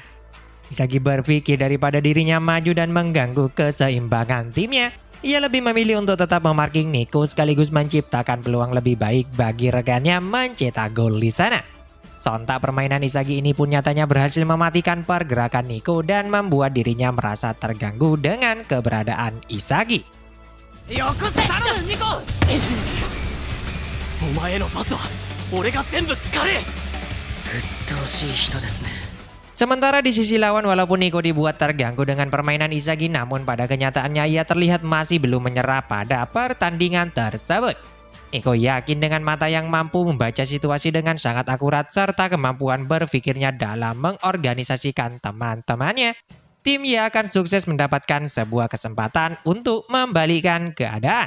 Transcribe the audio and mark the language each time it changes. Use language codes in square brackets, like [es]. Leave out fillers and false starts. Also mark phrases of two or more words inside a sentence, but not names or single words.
[id] Isagi berpikir daripada dirinya maju dan mengganggu keseimbangan timnya, ia lebih memilih untuk tetap memarking Nico sekaligus menciptakan peluang lebih baik bagi rekannya mencetak gol di sana. Sontak permainan Isagi ini pun nyatanya berhasil mematikan pergerakan Nico dan membuat dirinya merasa terganggu dengan keberadaan Isagi. [ja] お前へのパスは俺が全部狩れ。鬱陶しい人ですね。 [id] Sementara di sisi lawan, walaupun Nico dibuat terganggu dengan permainan Isagi, namun pada kenyataannya ia terlihat masih belum menyerah pada pertandingan tersebut. Nico yakin dengan mata yang mampu membaca situasi dengan sangat akurat serta kemampuan berpikirnya dalam mengorganisasikan teman-temannya, tim Y akan sukses mendapatkan sebuah kesempatan untuk membalikkan keadaan.